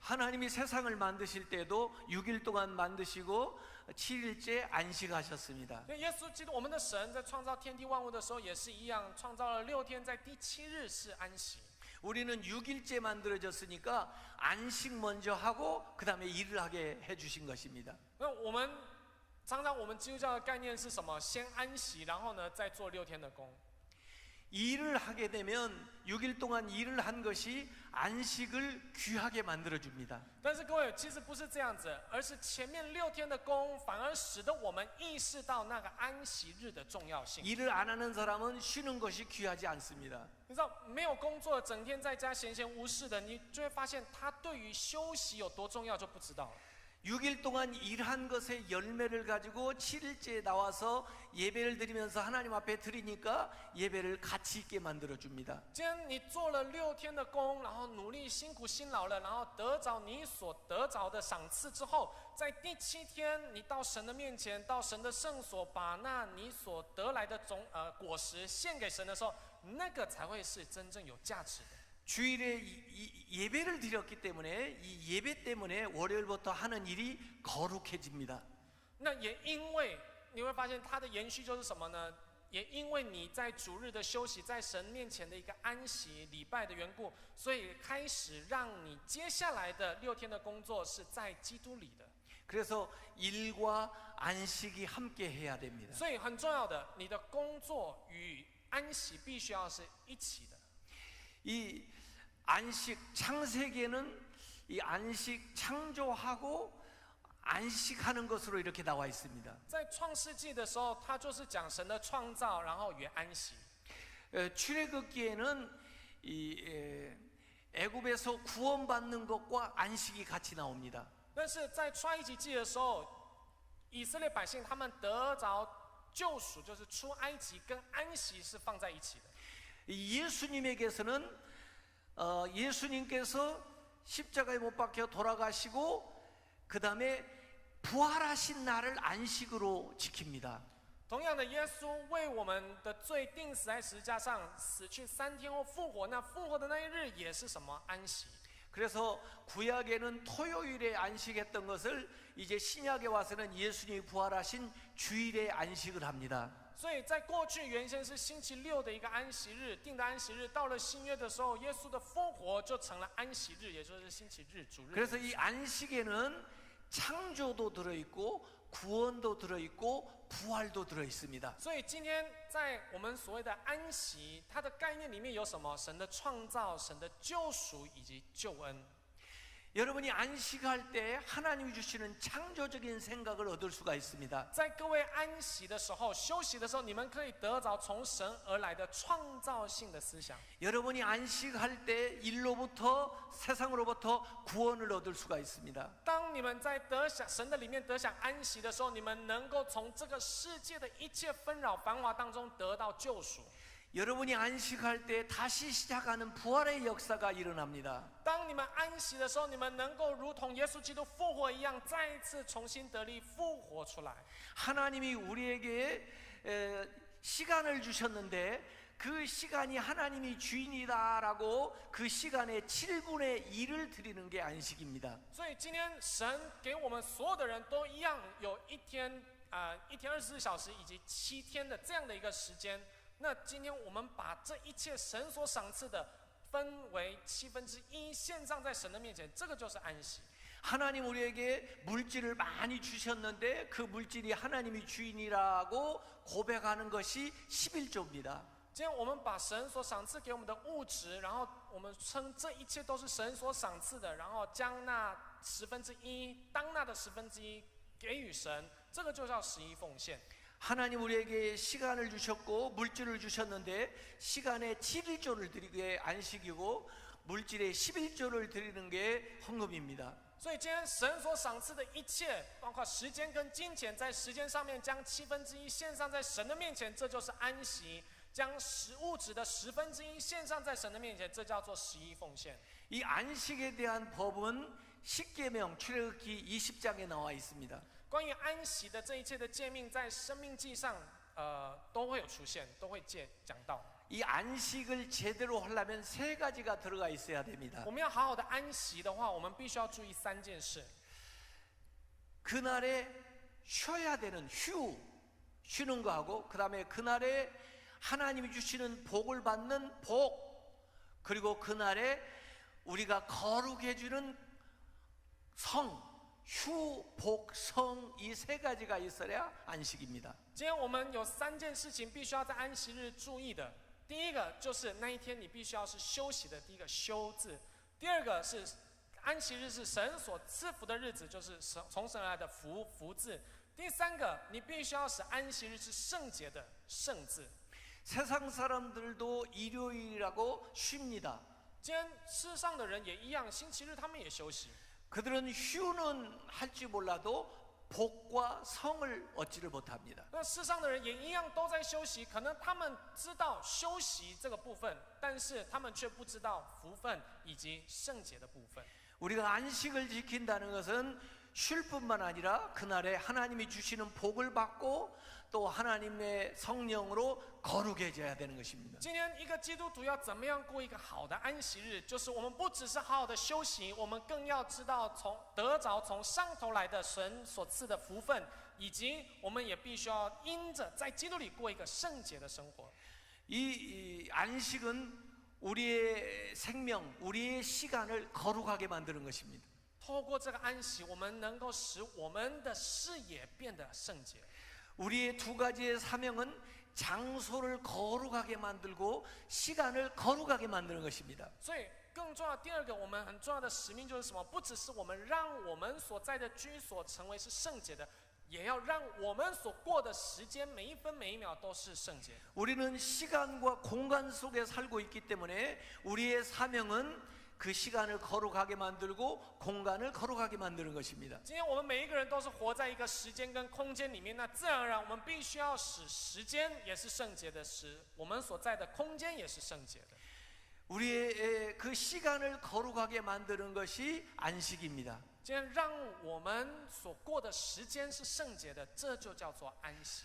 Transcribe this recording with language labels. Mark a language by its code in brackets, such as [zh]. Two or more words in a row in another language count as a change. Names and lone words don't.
[ko] 하나님이 세상을 만드실 때도 6일 동안 만드시고 7일째 안식하셨습니다. [zh] 因为耶稣基督，我们的神在创造天地万物的时候也是一样，创造了6天，在第7日是安息。 [ko] 우리는 6일째 만들어졌으니까 안식 먼저 하고 그 다음에 일을 하게 해주신 것입니다. [zh] 那我们常常我们基督教的概念是什么？先安息，然后呢再做6天的工。 [ko] 일을 하게 되면 6일 동안 일을 한 것이 안식을 귀하게 만들어줍니다. [zh] 但是各位，其实不是这样子，而是前面6天的工，反而使得我们意识到那个安息日的重要性。 [ko] 일을 안 하는 사람은 쉬는 것이 귀하지 않습니다. [zh] 你知道，没有工作，整天在家闲闲无事的，你就会发现他对于休息有多重要，就不知道了。 [ko] 6일 동안 일한 것의 열매를 가지고 7일째에 나와서 예배를 드리면서 하나님 앞에 드리니까 예배를 가치 있게 만들어줍니다. [zh] 今天你做了6天的工，然后努力辛苦辛劳了，然后得着你所得着的赏赐之后，在第7天，你到神的面前，到神的圣所，把那你所得来的果实献给神的时候，那个才会是真正有价值的。 [ko] 주일에 예배를 드렸기 때문에 이 예배 때문에 월요일부터 하는 일이 거룩해집니다. [zh] 那也因为你会发现它的延续就是什么呢？也因为你在主日的休息，在神面前的一个安息礼拜的缘故，所以开始让你接下来的6天的工作是在基督里的。 [ko] 그래서 일과 안식이 함께 해야 됩니다. [zh] 所以很重要的，你的工作与安息必须要是一起的。 [ko] 이 안식 창세기에는 이 안식 창조하고 안식하는 것으로 이렇게 나와 있습니다. [zh] 在创世纪的时候，它就是讲神的创造，然后与安息。 [ko] 출애굽기에는 이 애굽에서 구원받는 것과 안식이 같이 나옵니다. [zh] 但是在创埃及记的时候，以色列百姓他们得着救赎，就是出埃及跟安息是放在一起的。 [ko] 예수님에게서는 예수님께서 십자가에 못 박혀 돌아가시고 그 다음에 부활하신 날을 안식으로 지킵니다. [zh] 同样的，耶稣为我们的罪钉死在十字架上，死去3天后复活。那复活的那一日也是什么？安息。 [ko] 그래서 구약에는 토요일에 안식했던 것을 이제 신약에 와서는 예수님이 부활하신 주일에 안식을 합니다. [zh] 所以在过去原先是星期6的一个安息日，定的安息日，到了新约的时候，耶稣的复活就成了安息日，也就是星期日主日。 [ko] 그래서 이 안식에는 창조도 들어있고 구원도 들어있고 부활도 들어있습니다. [zh] 所以今天在我们所谓的安息，它的概念里面有什么？神的创造、神的救赎以及救恩。 [ko] 여러분이 안식할 때 하나님이 주시는 창조적인 생각을 얻을 수가 있습니다. [zh] 在各位安息的时候、休息的时候，你们可以得着从神而来的创造性的思想。 [ko] 여러분이 안식할 때 일로부터 세상으로부터 구원을 얻을 수가 있습니다. [zh] 当你们在得享神的里面得享安息的时候，你们能够从这个世界的一切纷扰繁华当中得到救赎。 [ko] 여러분이 안식할 때 다시 시작하는 부활의 역사가 일어납니다. [zh] 当你们安息的时候，你们能够如同耶稣基督复活一样，再一次重新得力复活出来。 [ko] 하나님이 우리에게 시간을 주셨는데 그 시간이 하나님이 주인이다라고 그 시간의 7분의 1을 드리는 게 안식입니다. [zh] 所以今天神给我们所有的人都一样，有一天24小时以及7天的这样的一个时间。那今天我们把这一切神所赏赐的分为1/7，献上在神的面前，这个就是安息。 [ko] 하나님 우리에게 물질을 많이 주셨는데 그 물질이 하나님이 주인이라고 고백하는 것이 11조입니다. [zh] 今天我们把神所赏赐给我们的物质，然后我们称这一切都是神所赏赐的，然后将那1/10当纳的1/10给予神，这个就叫11奉献。 [ko] 하나님 우리에게 시간을 주셨고 물질을 주셨는데 시간의 7일조를 드리는 게 안식이고 물질의 11조를 드리는 게 헌금입니다. [zh] 所以今天神所赏赐的一切，包括时间跟金钱，在时间上面将1/7献上在神的面前，这就是安息；将物质的1/10献上在神的面前，这叫做11奉献。 [ko] 이 안식에 대한 법은 십계명 출애굽기 20장에 나와 있습니다. [zh] 关于安息的这一切的诫命，在生命记上，都会有出现，都会讲到。 [ko] 이 안식을 제대로 하려면 3가지가 들어가 있어야 됩니다. [zh] 我们要好好的安息的话，我们必须要注意3件事。 [ko] 그날에 쉬어야 되는 쉬는 거하고 그 다음에 그날에 하나님이 주시는 복을 받는 복, 그리고 그날에 우리가 거룩해 주는 성, 휴, 복, 성 이 3가지가 있어야 안식입니다. [zh] 今天我们有3件事情必须要在安息日注意的。第一个就是那一天你必须要是休息的，第一个休字；第二个是安息日是神所赐福的日子，就是从神而来的福字；第三个你必须要使安息日是圣洁的圣字。 [ko] 세상 사람들도 일요일이라고 쉽니다. [zh] 今天世上的人也一样，星期日他们也休息。 [ko] 그들은 휴는 할지 몰라도 복과 성을 얻지를 못합니다. [zh] 那世上的人也一样都在休息，可能他们知道休息这个部分，但是他们却不知道福分以及圣洁的部分。 [ko] 우리가 안식을 지킨다는 것은 쉴 뿐만 아니라 그날에 하나님이 주시는 복을 받고 또 하나님의 성령으로 거룩해져야 되는 것입니다. [zh] 今天一个基督徒要怎么样过一个好的安息日？就是我们不只是好好的休息，我们更要知道得着从上头来的神所赐的福分，以及我们也必须要因着在基督里过一个圣洁的生活。 [ko] 이 안식은 우리의 생명, 우리의 시간을 거룩하게 만드는 것입니다. [zh] 透过这个安息，我们能够使我们的视野变得圣洁。 [ko] 우리의 2가지의 사명은 장소를 거룩하게 만들고 시간을 거룩하게 만드는 것입니다. [zh] 所以更重要，第二个我们很重要的使命就是什么？不只是我们让我们所在的居所成为是圣洁的，也要让我们所过的时间每一分每一秒都是圣洁。 [ko] 우리는 시간과 공간 속에 살고 있기 때문에 우리의 사명은 그 시간을 거룩하게 만들고 공간을 거룩하게 만드는 것입니다. [zh] 今天我们每一个人都是活在一个时间跟空间里面，那自然而然我们必须要使时间也是圣洁的，使我们所在的空间也是圣洁的。 [ko] 우리의 그 시간을 거룩하게 만드는 것이 안식입니다. [zh] 今天让我们所过的时间是圣洁的，这就叫做安息。